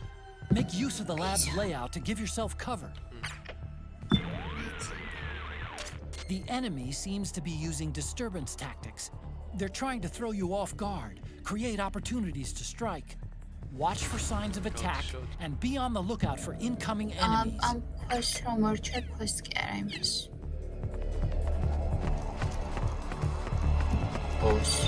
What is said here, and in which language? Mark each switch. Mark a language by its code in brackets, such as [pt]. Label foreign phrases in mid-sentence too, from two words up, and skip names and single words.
[en] Make use of the lab's layout to give yourself cover. The enemy seems to be using disturbance tactics. They're trying to throw you off guard, create opportunities to strike. Watch for signs of attack and be on the lookout for incoming enemies. [ka] quest რომ მორჩა quest კი არა იმას. [en] Boss.